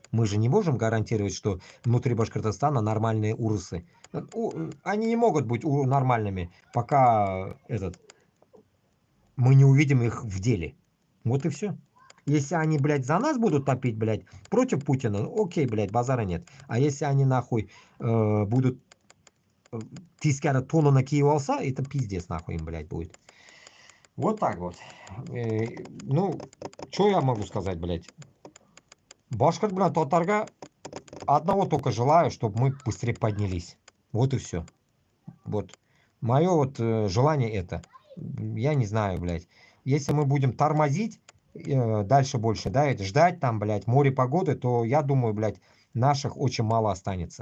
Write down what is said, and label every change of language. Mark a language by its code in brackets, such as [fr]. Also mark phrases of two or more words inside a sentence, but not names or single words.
[ru] Мы же не можем гарантировать, что внутри Башкортостана нормальные урусы. Они не могут быть нормальными, пока мы не увидим их в деле. Вот и все. Если они, блядь, за нас будут топить, блядь, против Путина, окей, блядь, базара нет. А если они, нахуй, будут [ba] тискара тонна киев алса, [ru] это пиздец, нахуй, им, блядь, будет. Вот так вот. Ну, что я могу сказать, блядь? Башкорт, блядь, татарга одного только желаю, чтобы мы быстрее поднялись. Вот и все. Вот. Мое вот желание это. Я не знаю, блядь. Если мы будем тормозить дальше больше, да, ждать там, блядь, море погоды, то я думаю, блядь, наших очень мало останется.